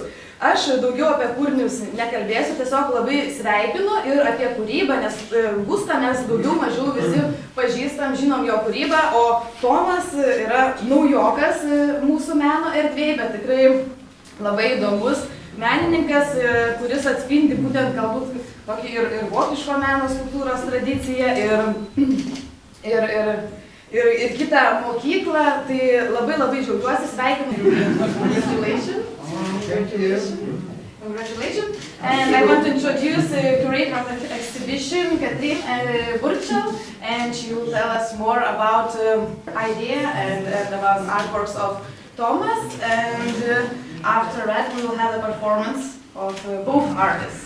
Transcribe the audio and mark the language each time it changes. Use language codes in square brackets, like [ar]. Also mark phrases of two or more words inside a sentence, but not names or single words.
[lt] Aš daugiau apie kūrinius nekalbėsiu, tiesiog labai sveikinu ir apie kūrybą, nes Gustą mes daugiau mažiau visi pažįstam, žinom jo kūrybą, o Tomas yra naujokas mūsų meno erdvėje, bet tikrai labai įdomus menininkas, kuris atspindi būtent galbūt tokį ir vokiško meno skulptūros tradiciją ir kitą mokyklą, tai labai džiaugiuosi, sveikinu. [en] Congratulations. And I want to introduce the curator of the exhibition, Katrin Burchel, and she will tell us more about the idea and about artworks of Thomas. And after that, we will have a performance of both artists.